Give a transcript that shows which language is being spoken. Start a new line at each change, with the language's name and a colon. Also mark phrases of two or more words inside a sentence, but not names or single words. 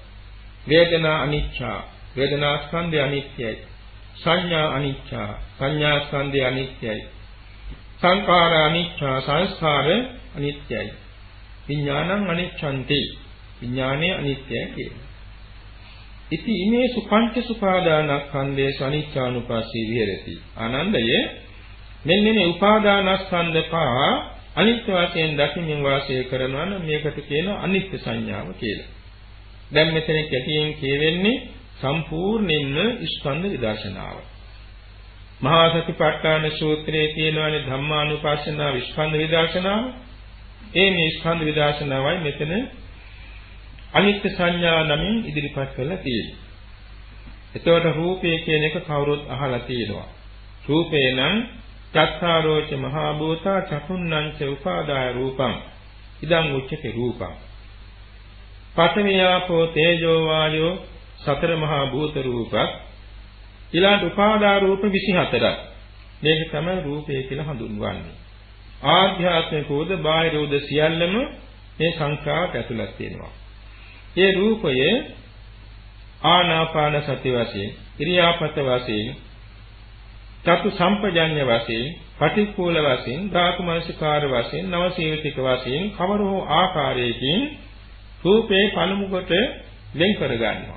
Pali: වේදනා අනිච්චා
Sinhala: වේදනා ස්කන්ධය අනිත්‍යයි.
Pali: සංඥා අනිච්චා
Sinhala: සංඥා ස්කන්ධය අනිත්‍යයි.
Pali: සංඛාර අනිච්චා
Sinhala: සංස්කාර අනිත්‍යයි.
Pali: විඥානං අනිච්ඡන්ති
Sinhala: විඥානය අනිත්‍යයි කියලා.
Pali: ඉති ඉමේ සුපංච සුපාදානස්කන්ධේ අනිච්චානුපස්සී විහෙරති.
Sinhala: ආනන්දය මෙන්න මේ උපාදානස්කන්ධ පහ අනිත්‍ය වශයෙන් දකින්න වාසය කරනවා නම් මේකට කියන අනිත්‍ය සංඥාව කියලා. දැන් මෙතන කැටියෙන් කියවෙන්නේ සම්පූර්ණයෙන්ම ස්කන්ධ විදර්ශනාව. මහා සතිපට්ඨාන සූත්‍රයේ තියෙනවානේ ධම්මානුපස්සනාව ස්කන්ධ විදර්ශනාව. මේ ස්කන්ධ විදර්ශනාවයි මෙතන අනිත්‍ය සංඥා නමින් ඉදිරිපත් කරලා තියෙන්නේ. එතකොට රූපය කියන එක කවුරුත් අහලා තියෙනවා.
Pali: රූපේ නම් චත්තාරෝච මහා භූතා චතුන්නංච උපාදාය රූපං ඉදං උච්චති රූපං.
Sinhala: පඨවියාපෝ තේජෝ වායෝ සතර මහා භූත රූපක් ඊළඟ උපාදා රූප 24ක්. මේක තමයි රූපය කියලා හඳුන්වන්නේ.
Pali: ආධ්‍යාත්මිකෝද බාහිරෝද
Sinhala: සියල්ලම මේ සංඛාරයට ඇතුළත් වෙනවා. ඒ රූපය ආනාපාන සති වශයෙන්, ඉරියාපත වශයෙන්, චතු සම්පජඤ්ඤ වශයෙන්, පටික්කුල වශයෙන්, ධාතු මනසිකාර වශයෙන්, නවසීවිතික වශයෙන් කවර හෝ ආකාරයකින් රූපේ පළමු කොට වෙන් කර ගන්නවා.